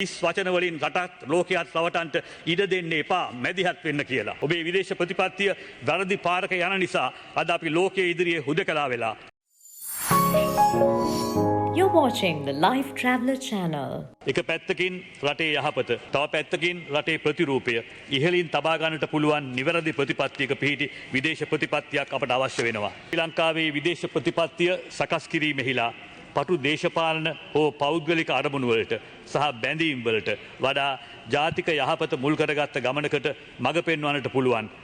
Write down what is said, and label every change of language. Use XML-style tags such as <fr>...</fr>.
<si>ඉස් වචන වලින් රටත් ලෝකයක් රවටන්ට ඉඩ දෙන්න එපා මැදිහත් වෙන්න කියලා. ඔබේ විදේශ ප්‍රතිපත්තිය වැරදි පාරක යන නිසා අද අපි ලෝකයේ ඉදිරියේ හුදකලා වෙලා.</si> <en>You're watching the Life Traveller channel.</en> <si>එක පැත්තකින් රටේ යහපත, තව පැත්තකින් රටේ ප්‍රතිරූපය ඉහළින් තබා ගන්නට පුළුවන් නිවැරදි ප්‍රතිපත්තියක පිහිටි විදේශ ප්‍රතිපත්තියක් අපට අවශ්‍ය වෙනවා. ශ්‍රී ලංකාවේ විදේශ ප්‍රතිපත්තිය සකස් කිරීමෙහිලා පටු දේශපාලන හෝ පෞද්ගලික අරමුණු වලට සහ බැඳීම් වලට වඩා ජාතික යහපත මුල් කරගත්ත ගමනකට මඟ පෙන්වන්නට පුළුවන්.</si>